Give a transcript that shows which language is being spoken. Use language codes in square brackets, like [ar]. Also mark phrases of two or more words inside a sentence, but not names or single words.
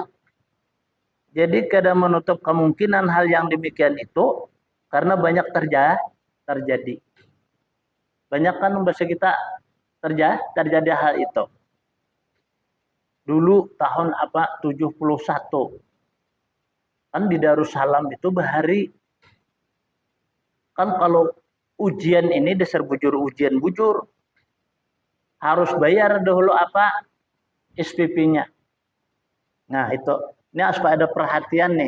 [id] Jadi kadang menutup kemungkinan hal yang demikian itu karena banyak terjadi. Banyak kan bahasa kita terjadi hal itu. Dulu tahun 71. Kan di Darussalam itu bahari. Kan kalau ujian ini dasar ujian bujur. Harus bayar dahulu SPP-nya. Nah itu. Ini harus ada perhatian nih.